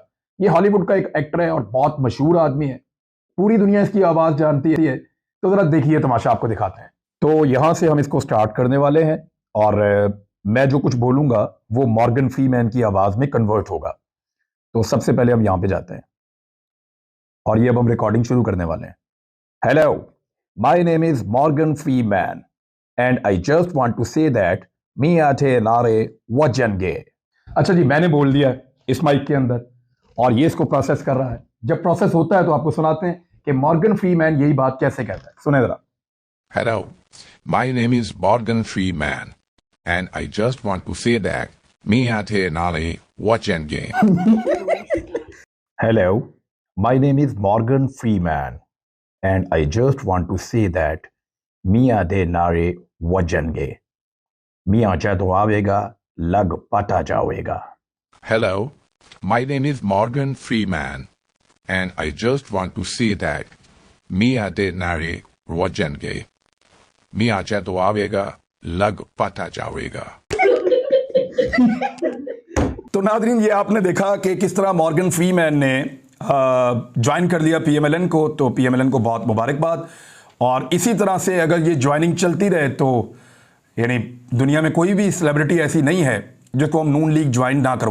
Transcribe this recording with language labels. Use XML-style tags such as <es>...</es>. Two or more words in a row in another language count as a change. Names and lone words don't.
<ur>یہ ہالی ووڈ کا ایک ایکٹر ہے اور بہت مشہور آدمی ہے، پوری دنیا اس کی آواز جانتی ہے. تو ذرا دیکھیے تماشا، آپ کو دکھاتے ہیں۔ تو یہاں سے ہم اس کو اسٹارٹ کرنے والے ہیں اور میں جو کچھ بولوں گا وہ مورگن فری مین کی آواز میں کنورٹ ہوگا. تو سب سے پہلے ہم یہاں پہ جاتے ہیں اور یہ اب ہم ریکارڈنگ شروع کرنے والے ہیں.</ur> <en>Hello, my name is Morgan Freeman, and I just want to say that</en> <pa>میاں دے نعرے وجن گے.</pa> <ur>اچھا جی، میں نے بول دیا اس مائک کے اندر اور یہ اس کو پروسیس کر رہا ہے. جب پروسیس ہوتا ہے تو آپ کو سناتے ہیں کہ مورگن فری مین یہی بات کیسے کہتا ہے. سنے ذرا.</ur> <en>Hello, my name is Morgan Freeman, and I just want to say that</en> <pa>میاں دے نعرے وجن گے.</pa> <en>Hello, my name is Morgan Freeman. And I just want to say that</en> <pa>میاں دے نعرے وجن گے. میاں جدوں آوے گا، لگ پتا جاوے گا.</pa> <en>Hello, my name is Morgan Freeman, and I just want to say that</en> <pa>میاں دے نعرے وجن گے. میاں جدوں آوے گا، لگ پتا جاوے گا.</pa> <ur>تو نادرین، یہ آپ نے دیکھا کہ کس طرح مورگن فری مین نے جوائن کر لیا پی ایم ایل این کو. تو پی ایم ایل این کو بہت مبارکباد۔ اور اسی طرح سے اگر یہ جوائننگ چلتی رہے تو یعنی دنیا میں کوئی بھی سیلیبریٹی ایسی نہیں ہے جس کو ہم نون لیگ جوائن نہ کروا سکیں.</ur>